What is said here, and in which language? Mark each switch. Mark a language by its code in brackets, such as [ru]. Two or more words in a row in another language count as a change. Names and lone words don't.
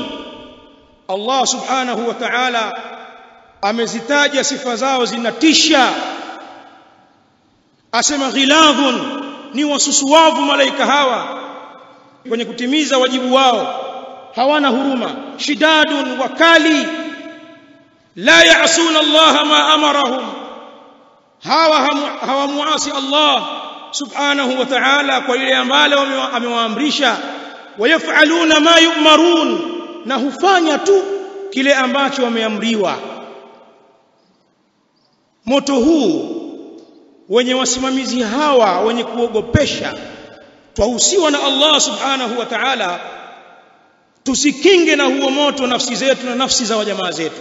[ar] الله سبحانه وتعالى [sw] amezitaja sifa zao, zinatisha. Asema ghiladhun, ni wasusuwavu malaika hawa kwenye kutimiza wajibu wao, hawana huruma. Shidadun, wakali. [ar] لا يعصون الله ما أمرهم, [sw] hawamuasi [ar] الله سبحانه وتعالى [sw] kwa ile ambalo amewaamrisha. [ar] ويفعلون ما يؤمرون, [sw] na hufanya tu kile ambacho wameamriwa. Moto huu wenye wasimamizi hawa wenye kuogopesha, twahusiwa na [ar] الله سبحانه وتعالى [sw] tusikinge na huo moto nafsi zetu na nafsi za wajamaa zetu.